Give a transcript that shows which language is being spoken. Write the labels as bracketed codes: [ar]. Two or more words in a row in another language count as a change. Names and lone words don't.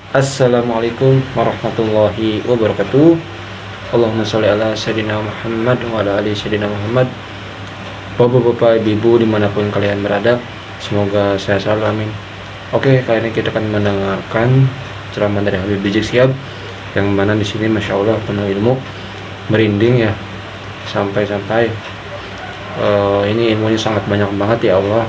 [ar] السلام عليكم ورحمة الله وبركاته. اللهم صل على سيدنا محمد وعلى آل سيدنا محمد. [id] Bapak-bapak, ibu-ibu dimanapun kalian berada, semoga sehat selalu, amin. Oke, kali ini kita akan mendengarkan ceramah dari Habib Rizik Syihab, yang mana di sini [ar] ما شاء الله [id] penuh ilmu, merinding ya, sampai-sampai ini ilmunya sangat banyak banget [ar] يا الله.